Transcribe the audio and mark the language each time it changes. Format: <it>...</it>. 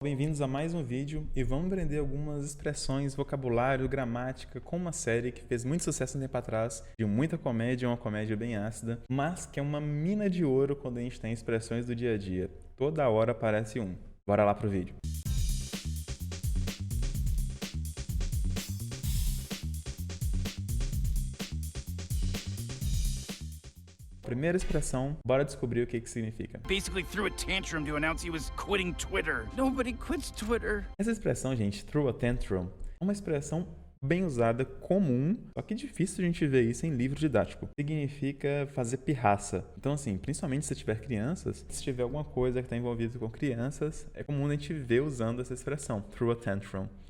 <pt>Bem-vindos a mais um vídeo e vamos aprender algumas expressões, vocabulário, gramática com uma série que fez muito sucesso um tempo atrás, de muita comédia, uma comédia bem ácida, mas que é uma mina de ouro quando a gente tem expressões do dia a dia. Toda hora aparece um. Bora lá pro vídeo. Primeira expressão, bora descobrir o que significa.</pt> <en>Basically threw a tantrum to announce he was quitting Twitter. Nobody quits Twitter.</en> <pt>Essa expressão, gente, throw a tantrum, é uma expressão bem usada, comum, só que difícil a gente ver isso em livro didático. Significa fazer pirraça. Então, assim, principalmente se tiver crianças, se tiver alguma coisa que está envolvida com crianças, é comum a gente ver usando essa expressão, throw a tantrum.</pt>